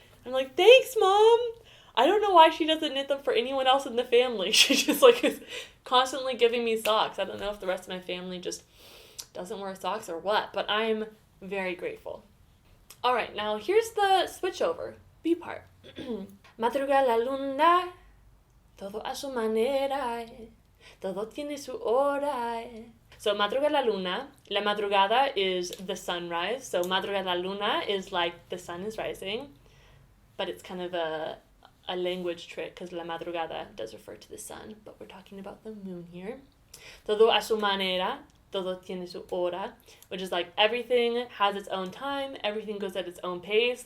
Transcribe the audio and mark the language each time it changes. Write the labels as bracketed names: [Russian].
[English] I'm like, thanks, Mom. I don't know why she doesn't knit them for anyone else in the family. She just, like, is constantly giving me socks. I don't know if the rest of my family just doesn't wear socks or what, but I'm very grateful. All right, now here's the switch over, B part. [Spanish] Madruga la luna, todo a su manera, todo tiene su hora. [English] So [Spanish] madruga la luna, [English] la madrugada is the sunrise. So madruga la luna is like the sun is rising, but it's kind of a language trick because la madrugada does refer to the sun, but we're talking about the moon here. [Spanish] Todo a su manera, todo tiene su hora, [English] which is like everything has its own time, everything goes at its own pace.